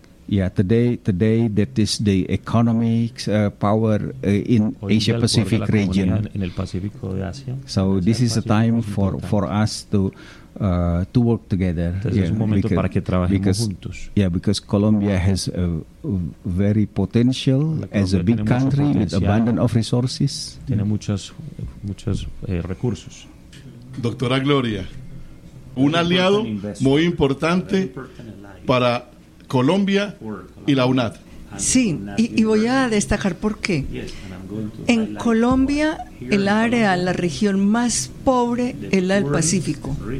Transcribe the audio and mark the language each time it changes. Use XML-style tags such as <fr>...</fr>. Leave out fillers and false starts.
<en>Yeah, today that is the economic power in Asia Pacific region.</en> <es>En el Pacífico de Asia.</es> <en>So this is a time for us to work together.</en> <es>Entonces es un momento para que trabajemos juntos.</es> <en>Yeah, because Colombia has a very potential as a big country with abundance of resources.</en> <es>Tiene muchos recursos. Doctora Gloria, un aliado muy importante para Colombia y la UNAD. Sí, y voy a destacar por qué. En Colombia, el área, la región más pobre es la del Pacífico.</es>